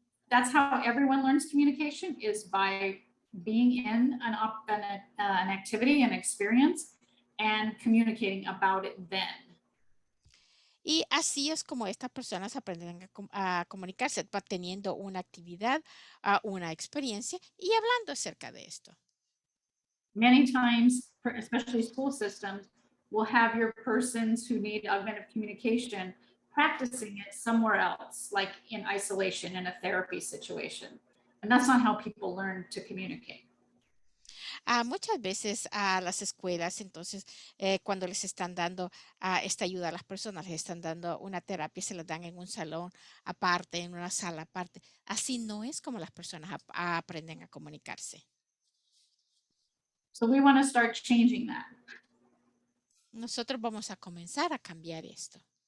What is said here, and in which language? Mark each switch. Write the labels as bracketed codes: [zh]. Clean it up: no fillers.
[en] That's how everyone learns communication, is by being in an activity, an experience, and communicating about it then. [es] Y así es como estas personas aprenden a comunicarse, teniendo una actividad, una experiencia y hablando acerca de esto. [en] Many times, especially school systems, will have your persons who need augmented communication practicing it somewhere else, like in isolation in a therapy situation. And that's not how people learn to communicate. [es] Muchas veces a las escuelas, entonces, cuando les están dando esta ayuda a las personas, les están dando una terapia, se la dan en un salón aparte, en una sala aparte. Así no es como las personas aprenden a comunicarse. [en] So we want to start changing that. [es] Nosotros vamos a comenzar a cambiar esto.